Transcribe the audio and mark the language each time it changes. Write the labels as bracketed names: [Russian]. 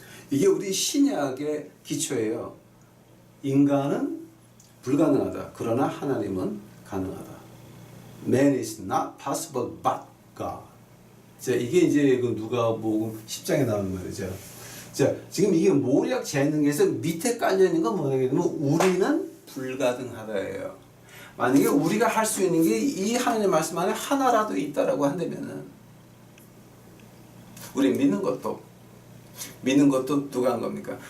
[Korean] 이게 우리 신약의 기초예요. 인간은 불가능하다. 그러나 하나님은 가능하다. [English] Man is not possible but God. [Korean] 자, 이게 이제 그 누가복음 10장에 나오는 말이죠. 자, 지금 이게 모략 재능에서 밑에 깔려 있는 건 뭐냐면 우리는 불가능하다예요. 만약에 우리가 할 수 있는 게 이 하나님의 말씀 안에 하나라도 있다라고 한다면은 우리 믿는 것도 누가 한 겁니까?